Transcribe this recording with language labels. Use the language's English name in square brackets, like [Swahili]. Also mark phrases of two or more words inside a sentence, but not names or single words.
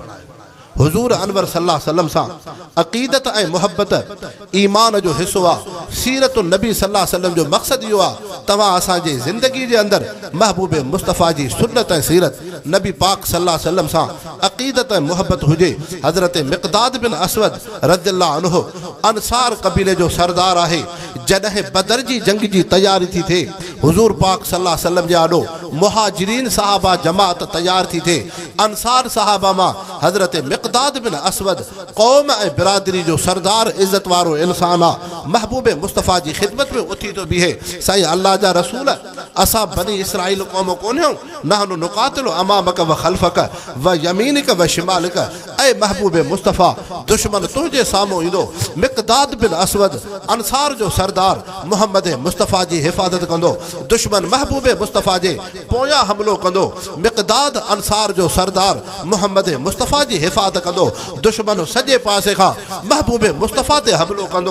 [Sindhi] हुजूर अनवर [Arabic] صلى الله عليه وسلم [Sindhi] सां अक़ीदत ऐं मुहब्बत ईमान जो हिस्सो आहे। सीरत नबी [Arabic] صلى الله عليه وسلم [Sindhi] जो मक़सदु इहो आहे तव्हां असांजी ज़िंदगी जे अंदरि महबूब मुस्तफ़ा जी सुन्नत ऐं सीरत नबी पाक [Arabic] صلى الله عليه وسلم [Sindhi] सां अक़ीदत ऐं मुहब्बत हुजे। हज़रत मिक़दाद बिन असवद [Arabic] رضي الله عنه [Sindhi] अंसार कबीले जो सरदार आहे। जॾहिं बदर जी जंग जी तयारी थी थिए, हुजूर पाक [Arabic] صلى الله عليه وسلم [Sindhi] जे आॾो मुहाजिरीन साहबा जमात तयार थी थिए। अंसार साहबा मां हज़रत मिक़दाद बिन असवद क़ौम ऐं बिरादरी जो सरदार इज़त वारो इंसान आहे। महबूब मुस्तफ़ा जी ख़िदमत में उथी थो बीहे, साईं अल्लाह जा रसूल, असां बनी इसराइल क़ौम कोन्हूं, [Arabic] نحن نقاتل أمامك و خلفك و يمينك و شمالك. [Sindhi] ऐं महबूब मुस्तफ़ा, दुश्मन तुंहिंजे साम्हूं ईंदो। मिक़दाद बिन असवद अंसार जो सरदार मुहम्मद मुस्तफ़ा जी हिफ़ाज़त कंदो, दुश्मन महबूब मुस्तफ़ा जे पोयां हमिलो कंदो। मिक़दाद अंसार जो सरदार मुहम्मद मुस्तफ़ा जी हिफ़ाज़त कंदो, दुश्मन सॼे पासे खां महबूब मुस्तफ़ा ते हमिलो कंदो।